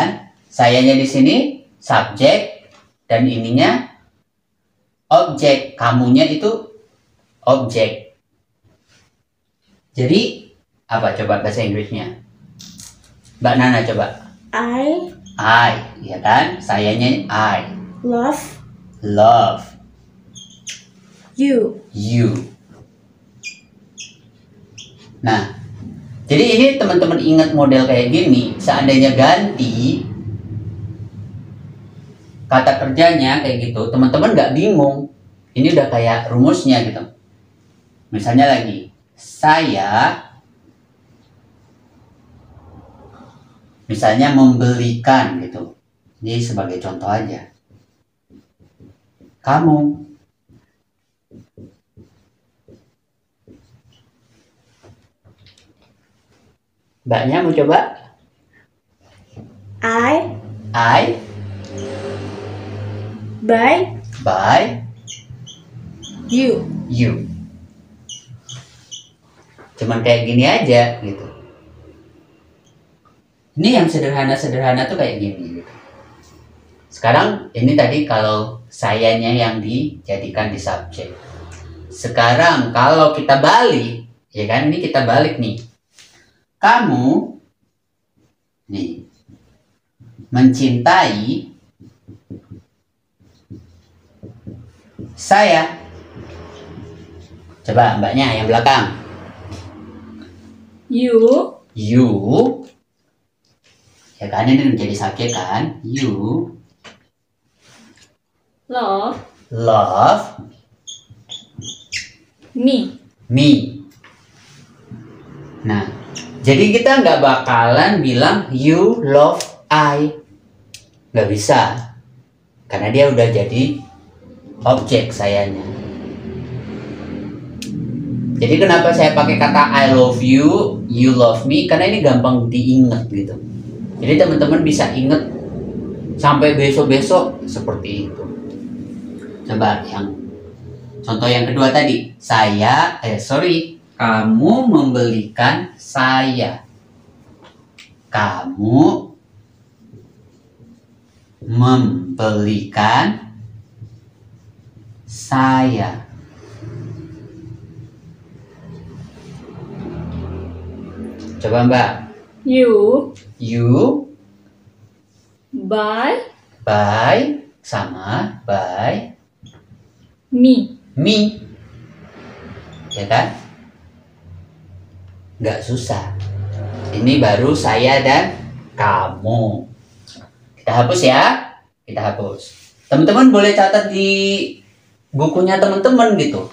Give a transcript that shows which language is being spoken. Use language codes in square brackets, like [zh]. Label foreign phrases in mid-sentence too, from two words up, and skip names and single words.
[id] Sayanya di sini subjek. Dan ininya objek. Kamunya itu objek. Jadi apa coba bahasa Inggrisnya? Mbak Nana coba. I, ya kan? [en] Sayanya I. Love. You. [id] Nah, jadi ini teman-teman ingat model kayak gini. Seandainya ganti kata kerjanya kayak gitu, teman-teman nggak bingung. Ini udah kayak rumusnya gitu. Misalnya lagi, saya misalnya membelikan gitu. Ini sebagai contoh aja. Kamu. Mbaknya mau coba? [en] I Buy you. [id] Cuman kayak gini aja gitu. Ini yang sederhana tuh kayak gini gitu. Sekarang ini tadi kalau sayanya yang dijadikan di subjek. Sekarang kalau kita balik, ya kan, ini kita balik nih. Kamu nih mencintai saya. Coba mbaknya yang belakang. [en] You [id] Ya kan ini menjadi subjek kan. [en] You love me. [id] Nah, jadi kita nggak bakalan bilang [en] you love I. [id] Nggak bisa. Karena dia udah jadi objek sayanya. Jadi kenapa saya pakai kata [en] I love you, you love me? [id] Karena ini gampang diingat gitu. Jadi teman-teman bisa ingat sampai besok-besok seperti itu. Coba yang contoh yang kedua tadi. Kamu membelikan saya. Kamu membelikan saya. Coba Mbak. [en] You You buy buy sama buy me. me. [id] Ya kan? Nggak susah. Ini baru saya dan kamu. Kita hapus ya. Kita hapus. Teman-teman boleh catat di bukunya teman-teman gitu.